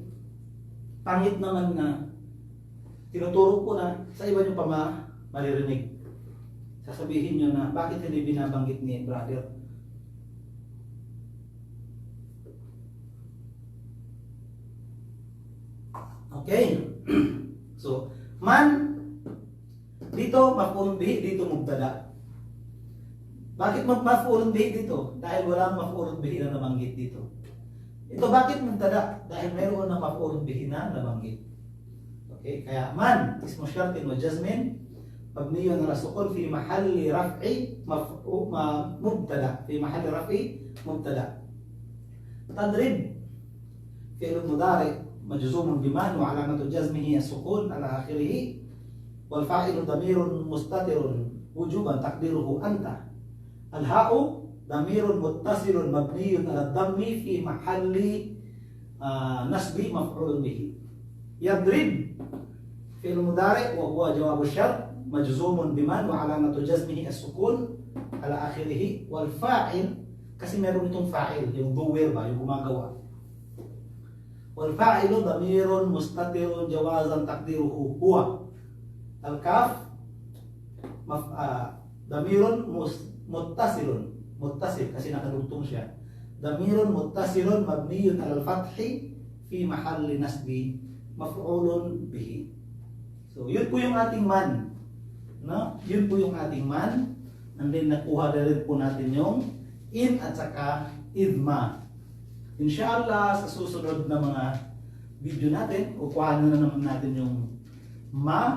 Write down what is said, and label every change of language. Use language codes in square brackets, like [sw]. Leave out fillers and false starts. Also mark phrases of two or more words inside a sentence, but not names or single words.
[tl] Pangit naman na tinuturo ko na sa iba nyo pa maririnig. Sasabihin nyo na bakit hindi binabanggit ni brother? Okay. So, man dito [ar] مفعول به, [tl] dito mubtada. Bakit [ar] مفعول به [tl] dito? Dahil walang [ar] مفعول به [tl] na nabanggit dito. Ito bakit mubtada? Dahil mayroon na [ar] مفعول به [tl] na nabanggit. Okay, kaya [ar] من اسم شرط وجزم مبني على السكون في محل رفع مبتدأ، في محل رفع مبتدأ, fi mahalli raf'i mubtada. تضرب فعل مضارع مجزوم بمن وعلامة جزمه السكون على آخره والفاعل ضمير مستتر وجوبا تقديره أنت. الهاء ضمير متصل مبني على الضم في محل نصب مفعول به. يضرب فعل مضارع وهو جواب شرط مجزوم بمن وعلامة جزمه السكون على آخره والفاعل, [tl] kasi meron itong fa'il, yung doer ba, yung gumagawa. [ar] والفاعل ضمير مستتر جوازا تقديره هو. الكاف ضمير متصل [tl] kasi nakadugtong siya. [ar] ضمير متصل مبني على الفتح في محل نصب مفعول به. [tl] So yun po yung ating man, no? Yun po yung ating man. And then nakuha na rin po natin yung in at saka idma. Inshallah, sa susunod na mga video natin, kukuhanan na naman natin yung ma.